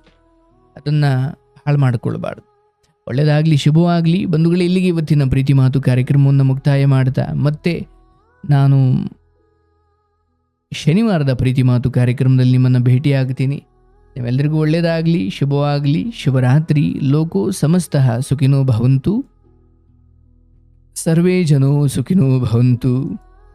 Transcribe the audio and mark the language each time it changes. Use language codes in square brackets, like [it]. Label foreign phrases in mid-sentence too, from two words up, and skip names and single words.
[kn] ಅದನ್ನು ಹಾಳು ಮಾಡಿಕೊಳ್ಬಾರ್ದು. ಒಳ್ಳೆಯದಾಗಲಿ, ಶುಭವಾಗಲಿ. ಬಂಧುಗಳೇ, ಇಲ್ಲಿಗೆ ಇವತ್ತಿನ ಪ್ರೀತಿ ಮಾತು ಕಾರ್ಯಕ್ರಮವನ್ನು ಮುಕ್ತಾಯ ಮಾಡ್ತಾ ಮತ್ತೆ ನಾನು ಶನಿವಾರದ ಪ್ರೀತಿ ಮಾತು ಕಾರ್ಯಕ್ರಮದಲ್ಲಿ ನಿಮ್ಮನ್ನು ಭೇಟಿಯಾಗ್ತೀನಿ. ನೀವೆಲ್ಲರಿಗೂ ಒಳ್ಳೆಯದಾಗಲಿ, ಶುಭವಾಗಲಿ. ಶುಭರಾತ್ರಿ. [sa] ಲೋಕೋ ಸಮಸ್ತಃ ಸುಖಿನೋ ಭವಂತು. ಸರ್ವೇ ಜನೋ ಸುಖಿನೋ ಭವಂತು.